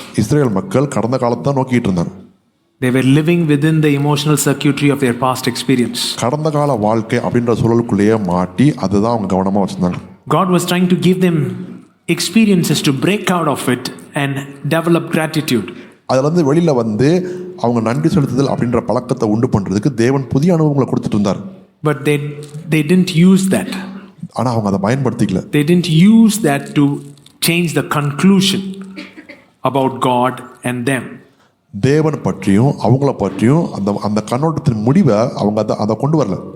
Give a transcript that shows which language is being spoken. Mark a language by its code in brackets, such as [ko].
[ta] Israel மக்கள் கடந்த காலத்தை தான் நோக்கிட்டு இருந்தாங்க. [en] They were living within the emotional circuitry of their past experience. [ta] கடந்த கால வாழ்க்கை அப்படின்ற சூழலுக்குள்ளேயே மாட்டி அதுதான் அவங்க கவனமாக வச்சிருந்தாங்க. [en] God was trying to give them experiences to break out of it and develop gratitude. [ta] அதுலேருந்து வெளியில் வந்து அவங்க நன்றி செலுத்துதல் அப்படின்ற பழக்கத்தை உண்டு பண்ணுறதுக்கு தேவன் புதிய அனுபவங்களை கொடுத்துட்டு இருந்தார். [en] But they didn't use that. [ta] ஆனால் அவங்க அதை பயன்படுத்திக்கல. [en] They didn't use that to change the conclusion about God and them. [ta] தேவன் பற்றியும் அவங்கள பற்றியும் அந்த கண்ணோட்டத்தின் முடிவை அவங்க அதை கொண்டு வரல.